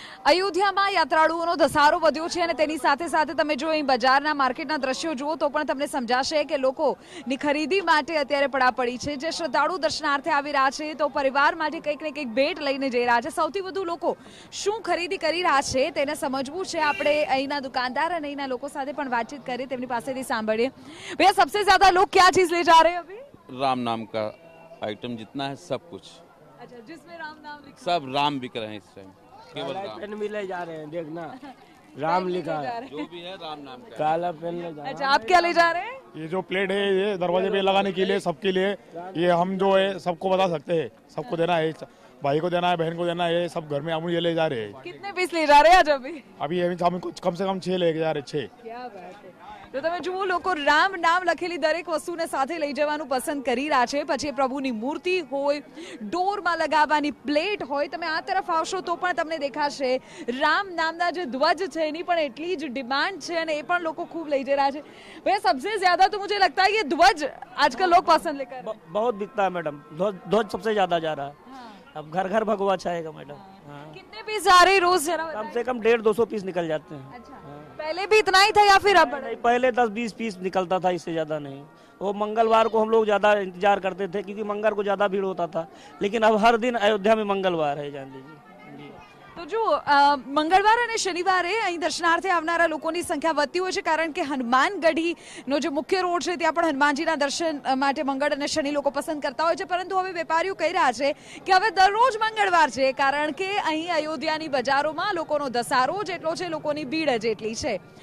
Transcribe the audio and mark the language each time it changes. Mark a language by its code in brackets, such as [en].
[gu] અયોધ્યામાં યાત્રાળુઓનો ધસારો વધ્યો છે અને તેની સાથે સાથે તમે જો અહીં બજારના માર્કેટના દ્રશ્યો જુઓ તો પણ તમને સમજાશે કે લોકોની ખરીદી માટે અત્યારે પડાપડી છે। જે શ્રદ્ધાળુ દર્શનાર્થે આવી રહ્યા છે તો પરિવાર માટે કંઈક ને કંઈક ભેટ લઈને જઈ રહ્યા છે। સૌથી વધુ લોકો શું ખરીદી કરી રહ્યા છે તેને સમજવું છે। આપણે અહીંના દુકાનદાર અને અહીંના લોકો સાથે પણ વાતચીત કરીએ, તેમની પાસેથી સાંભળીએ। [hi] भैया सबसे ज्यादा लोग क्या चीज ले जा रहे हैं अभी? राम नाम का आइटम जितना है सब कुछ। अच्छा, जिसमें राम नाम लिखा सब राम बिक रहे हैं इस टाइम। केवल पेन भी ले जा रहे हैं, देखना राम लिखा है, जो भी है राम नाम का। काला पेन ले जा रहे अच्छा, आप क्या ले जा रहे हैं? ये जो प्लेट है ये दरवाजे पे लगाने के लिए सबके लिए, ये हम जो है सबको बता सकते हैं। सबको देना है, भाई को देना है, बहन को देना है, सब घर में हम ये ले जा रहे हैं। कितने पीस ले जा रहे हैं आज अभी? हम कुछ कम से कम 6 लेके जा रहे हैं। 6। क्या बात है। [gu] તો તમે જુઓ, લોકો રામ નામ લખેલી દરેક વસ્તુને સાથે લઈ જવાનું પસંદ કરી રહ્યા છે। પછી પ્રભુની મૂર્તિ હોય, ડોરમાં લગાવવાની પ્લેટ હોય, તમે આ તરફ આવશો તો પણ તમને દેખાશે રામ નામના જે ધ્વજ છે એની પણ એટલી જ ડિમાન્ડ છે અને એ પણ લોકો ખૂબ લઈ જઈ રહ્યા છે। [hi] भैया सबसे ज्यादा तो मुझे लगता है ये ध्वज आजकल लोग पसंद लेकर बहुत बिकता है मैडम। ध्वज सबसे ज्यादा जा रहा है। अब घर घर भगवा छाएगा मैडम। कितने पीस जा रहे रोज? कम से कम 150-200 पीस निकल जाते हैं। अच्छा, पहले भी इतना ही था या फिर अब? नहीं, पहले 10-20 पीस निकलता था, इससे ज्यादा नहीं। वो मंगलवार को हम लोग ज्यादा इंतजार करते थे क्योंकि मंगलवार को ज्यादा भीड़ होता था, लेकिन अब हर दिन अयोध्या में मंगलवार है, जान लीजिए। [gu] તો જો મંગળવાર અને શનિવારે અહીં દર્શનાર્થે આવનારા લોકોની સંખ્યા વધતી હોય છે, કારણ કે હનુમાનગઢીનો જે મુખ્ય રોડ છે ત્યાં પણ હનુમાનજીના દર્શન માટે મંગળ અને શનિ લોકો પસંદ કરતા હોય છે। પરંતુ હવે વેપારીઓ કહી રહ્યા છે કે હવે દરરોજ મંગળવાર છે, કારણ કે અહીં અયોધ્યાની બજારોમાં લોકોનો ધસારો જેટલો છે, લોકોની ભીડ જ એટલી છે।